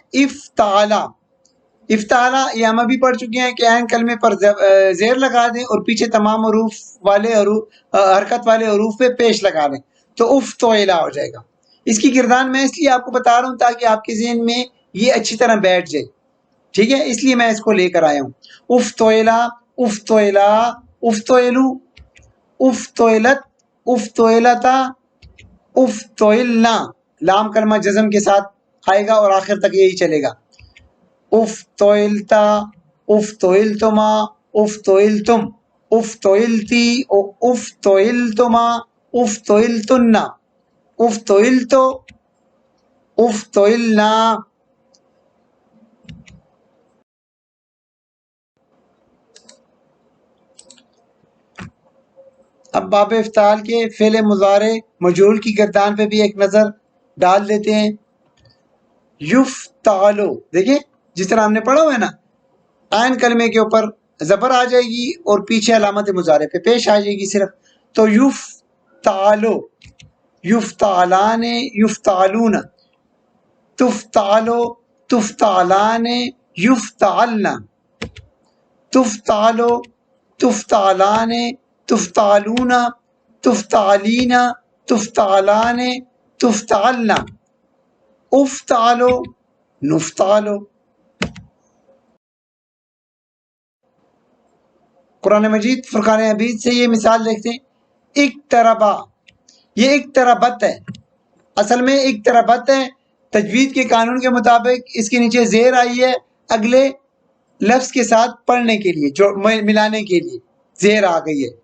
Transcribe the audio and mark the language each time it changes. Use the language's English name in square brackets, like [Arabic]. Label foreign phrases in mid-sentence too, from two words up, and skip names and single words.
[Urdu] افتعلا، افتعلا یہ ہم ابھی پڑھ چکے ہیں کہ عین کلمے پر زیر لگا دیں اور پیچھے تمام حروف والے حرکت والے حروف پہ پیش لگا دیں تو افتعلا ہو جائے گا. اس کی گردان میں اس لیے آپ کو بتا رہا ہوں تاکہ آپ کے ذہن میں یہ اچھی طرح بیٹھ جائے، ٹھیک ہے، اس لیے میں اس کو لے کر آیا ہوں. [Arabic] افتعلا، افتعلا، افتعلو، افتعلت، افتعلتا، افتعلنا. [Urdu] لام کلمہ جزم کے ساتھ آئے گا اور آخر تک یہی چلے گا. [Arabic] افتعلتا، افتعلتما، افتعلتم، افتعلتی، افتعلتما، افتعلتن، افتعلتو، افتعلنا. [Urdu] اب باب افتعال کے فعل مضارع مجہول کی گردان پہ بھی ایک نظر ڈال دیتے ہیں. یفتعلو، دیکھیں جس طرح ہم نے پڑھا ہوا ہے نا، عین کلمے کے اوپر زبر آ جائے گی اور پیچھے علامت مضارع پہ پیش آ جائے گی صرف. [Arabic] تو یفتعلو، یفتعلان، یفتعلون، تفتعلو، تفتعلان، یفتعلنا، تفتعلو، تفتعلان، تفتعلون، تفتعلین، تفتعلان، تفتعلنا، افتعلو، نفتعلو. [Urdu] قرآن مجید فرقان حمید سے یہ مثال دیکھتے ہیں. اقتربا، یہ اقتربت ہے، اصل میں اقتربت ہے. تجوید کے قانون کے مطابق اس کے نیچے زیر آئی ہے اگلے لفظ کے ساتھ پڑھنے کے لیے، جو ملانے کے لیے زیر آ گئی ہے.